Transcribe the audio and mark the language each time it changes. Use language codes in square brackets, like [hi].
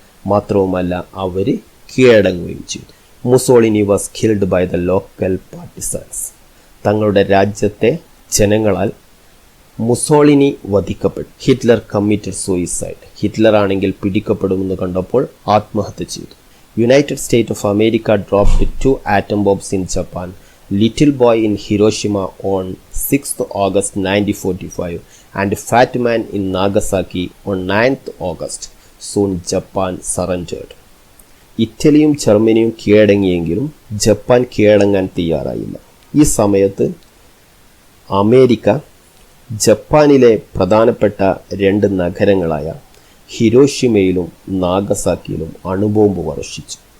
[ml] മാത്രവുമല്ല അവർ കീഴടങ്ങുകയും ചെയ്തു. [en] Mussolini was killed by the local partisans. [ml] തങ്ങളുടെ രാജ്യത്തെ ജനങ്ങളാൽ Mussolini വധിക്കപ്പെട്ടു. [en] Hitler committed suicide. [ml] Hitler ആണെങ്കിൽ പിടിക്കപ്പെടുമെന്ന് കണ്ടപ്പോൾ ആത്മഹത്യ ചെയ്തു. [en] United state of America dropped 2 atom bombs in Japan. Little boy in Hiroshima on 6th August 1945 and Fat Man in Nagasaki on 9th August. Soon Japan surrendered. [ml] ഇറ്റലിയും ജർമ്മനിയും കീഴടങ്ങിയെങ്കിലും Japan കീഴടങ്ങാൻ തയ്യാറായില്ല. ഈ സമയത്ത് America ജപ്പാനിലെ പ്രധാനപ്പെട്ട 2 നഗരങ്ങളായ ഹിരോഷിമയിലും നാഗസാക്കിയിലും അണുബോംബ് വർഷിച്ചു.